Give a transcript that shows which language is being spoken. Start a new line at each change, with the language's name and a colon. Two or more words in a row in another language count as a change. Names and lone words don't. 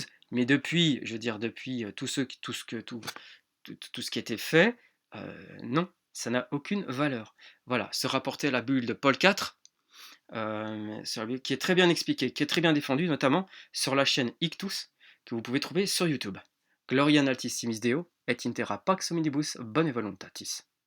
French: Mais depuis, je veux dire, depuis tout ce qui était fait, non, ça n'a aucune valeur. Voilà, se rapporter à la bulle de Paul IV, qui est très bien expliqué, qui est très bien défendu, notamment sur la chaîne Ictus, que vous pouvez trouver sur YouTube.
Latin: Gloria in altissimis Deo, et intera pax omnibus bone voluntatis.